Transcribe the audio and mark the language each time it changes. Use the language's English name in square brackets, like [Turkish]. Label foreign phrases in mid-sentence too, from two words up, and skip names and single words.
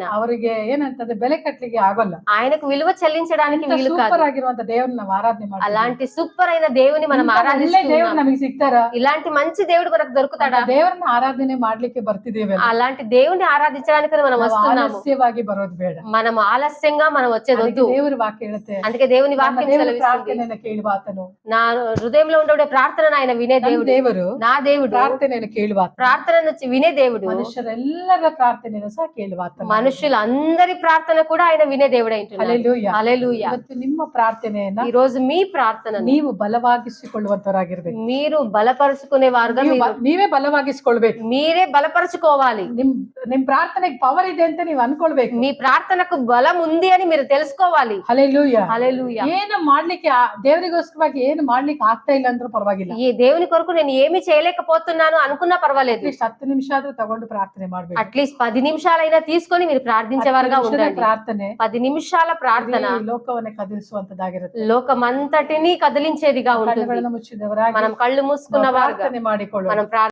[Kannada] ಅವರಿಗೆ ಏನಂತಂದ್ರೆ ಬೆಲೆ ಕಟ್ಲಿಕ್ಕೆ ಆಗೋಲ್ಲ. [Telugu] ఆయనకు విలువ చెల్లించడానికి వీలు [Kannada] ಸೂಪರ್ [Telugu] కాదు. [Kannada] ಆಗಿರುವಂತ ದೇವ್ರನ್ನ ನಾವು ಆರಾಧನೆ ಮಾಡ್ತೀವಿ. [Telugu] అలాంటి సూపర్ అయిన దేవుని మనం [Kannada] ಒಳ್ಳೆ ದೇವ್ರು [Telugu] ఆరాధిస్తున్నాం. [Kannada] ನಮಗೆ ಸಿಗ್ತಾರ? [Telugu] ఇలాంటి మంచి దేవుడు మనకు దొరుకుతాడా? [Kannada] ದೇವ್ರನ್ನ ಆರಾಧನೆ ಮಾಡ್ಲಿಕ್ಕೆ ಬರ್ತಿದ್ದೇವೆ. [Telugu] అలాంటి దేవుని ఆరాధించడానికి మనం [Kannada] ನಾವು [Telugu] వస్తున్నాము. [Kannada] ಆಲಸ್ಯವಾಗಿ ಬರೋದು ಬೇಡ. [Telugu] మనం ఆలస్యంగా మనం వచ్చేది [Kannada] ಅದಕ್ಕೆ [Telugu] వద్దు. [Kannada] ದೇವರ ವಾಕ್ಯ ಹೇಳುತ್ತೆ, [Telugu] అందుకే దేవుని [Kannada] ನಮ್ಮ [Telugu] వాక్యం [Kannada] ದೇವರ [Telugu] సెలవిస్తుంది, [Kannada] ಪ್ರಾರ್ಥನೆಯನ್ನ ಕೇಳುವ ಆತನು. [Telugu] నా హృదయంలో ఉండే ప్రార్థన ఆయన వినే [Kannada] ನಮ್ಮ [Telugu] దేవుడు. [Kannada] ದೇವರು [Telugu] నా దేవుడు [Kannada] ಪ್ರಾರ್ಥನೆಯನ್ನು ಕೇಳುವ ಆತನು. [Telugu] ప్రార్థనను వినే దేవుడు. [Kannada] ಮನುಷ್ಯರೆಲ್ಲರ ಪ್ರಾರ್ಥನೆಯನ್ನು ಸಹ ಕೇಳುವ ಆತನು. [Telugu] మనుషులందరి ప్రార్థన కూడా ఆయన వినే దేవుడు అయింటున్నాడు. ಹಲ್ಲೆಲೂಯಾ. హల్లెలూయా. [Kannada] ಇವತ್ತು ನಿಮ್ಮ ಪ್ರಾರ್ಥನೆಯನ್ನ [Telugu] ఈ రోజు మీ ప్రార్థనను [Kannada] ನೀವು ಬಲವಾಗಿಸಿಕೊಳ್ಳುವಂತವರಾಗಿರ್ಬೇಕು. [Telugu] మీరు బలపరుచుకునే వారుగా [Kannada] ನೀವೇ ಬಲವಾಗಿಸ್ಕೊಳ್ಬೇಕು. [Telugu] మీరే బలపరుచుకోవాలి. [Kannada] ನಿಮ್ ಪ್ರಾರ್ಥನೆಗೆ ಪವರ್ ಇದೆ ಅಂತ ನೀವು ಅನ್ಕೊಳ್ಬೇಕು. [Telugu] మీ ప్రార్థనకు బలం ఉంది అని మీరు తెలుసుకోవాలి. హల్లెలూయా. హల్లెలూయా. హల్లెలూయా. [Kannada] ಏನು ಮಾಡ್ಲಿಕ್ಕೆ ದೇವರಿಗೋಸ್ಕರವಾಗಿ ಏನು ಮಾಡ್ಲಿಕ್ಕೆ ಆಗ್ತಾ ಇಲ್ಲ ಅಂದ್ರೂ ಪರವಾಗಿಲ್ಲ. [Telugu] ఈ దేవుని కొరకు నేను ఏమి చేయలేకపోతున్నాను అనుకున్నా పర్వాలేదు. [Kannada] ಅಟ್ಲೀಸ್ಟ್ 10 ನಿಮಿಷ ಆದ್ರೂ ತಗೊಂಡು ಪ್ರಾರ್ಥನೆ ಮಾಡ್ಬೇಕು. [Telugu] అట్లీస్ట్ 10 నిమిషాలైనా తీసుకొని మీరు ప్రార్థించేవారుగా ఉండండి. [Kannada] ಪ್ರಾರ್ಥನೆ [Telugu] 10 నిమిషాల ప్రార్థన [Kannada] ಈ ಲೋಕವನ್ನೇ ಕದಿಲಿಸುವಂತದ್ದಾಗಿರುತ್ತೆ. [Telugu] లోకమంతటిని కదిలించేదిగా ఉంటుంది. [Kannada] ಕಣ್ಣುಗಳನ್ನು ಮುಚ್ಚಿದವರಾಗಿ [Telugu] మనం కళ్ళు మూసుకున్న వారుగా [Kannada] ಪ್ರಾರ್ಥನೆ ಮಾಡಿಕೊಳ್ಳೋಣ. [Telugu] మనం